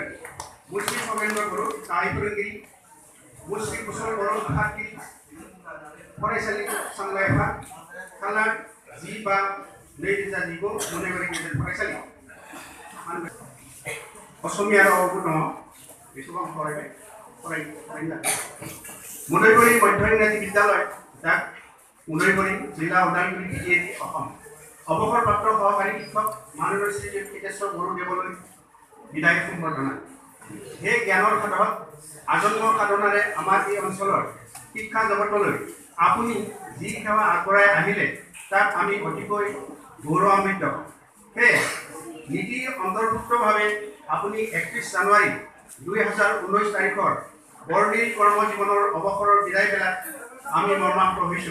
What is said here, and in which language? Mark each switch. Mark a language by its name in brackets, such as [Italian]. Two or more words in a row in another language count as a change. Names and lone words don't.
[Bodo] मुस्रि खगेन्द्र बर' गाहाय फोरोंगिरि, मुस्रि कुशल बर' आफादगिरि, फरायसालि सामलाय आफाद, खालार 10/5/2019 मुदाइबारि गेजेर फरायसालि। असमिया रावावबो दङ, बेखौबो आं फरायनो मुदाइबारि मध्य इंराजी विद्यालय दा मुदाइबारि जिल्ला उदालगुरि बिटिएडि असम। [Assamese] অৱসৰপ্ৰাপ্ত সহকাৰী শিক্ষক মাননীয় শ্ৰী খিতেশ্বৰ বৰো দেৱলৈ বিদায় সম্বৰ্ধনা। হে জ্ঞানৰ সাধক, আজন্ম সাধনাৰে আমাৰ এই অঞ্চলৰ শিক্ষা জগতলৈ আপুনি যি সেৱা আগবঢ়াই আহিলে তাক আমি অতিকৈ গৌৰৱান্বিত। হে নীতি অন্তৰ্ভুক্তভাৱে আপুনি 31 জানুৱাৰী 2019 তাৰিখৰ বৰ্ণিল কৰ্মজীৱনৰ অৱসৰৰ বিদায় বেলাত আমি মৰ্মাহত হৈছোঁ।